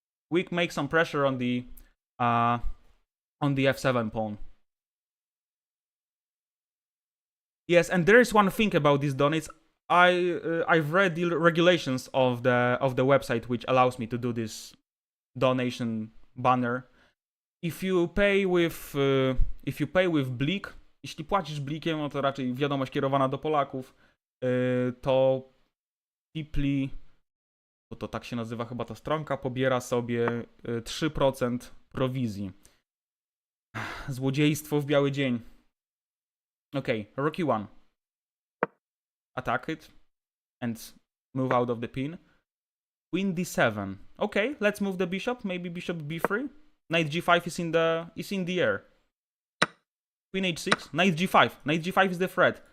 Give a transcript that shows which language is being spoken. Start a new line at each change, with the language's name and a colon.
English: We make some pressure on the f7 pawn. Yes, and there is one thing about these donates. I've read the regulations of the website which allows me to do this donation banner. If you pay with Blik,
Polish: jeśli płacisz Blikiem, no to raczej wiadomość kierowana do Polaków, to Tipli, bo to tak się nazywa chyba ta stronka, pobiera sobie 3% prowizji. Złodziejstwo w biały dzień.
English: Okay, rook e1. Attack it and move out of the pin. Queen d7. Okay, let's move the bishop. Maybe bishop b3. Knight g5 is in the air. Queen h6. Knight g5. Knight g5 is the threat.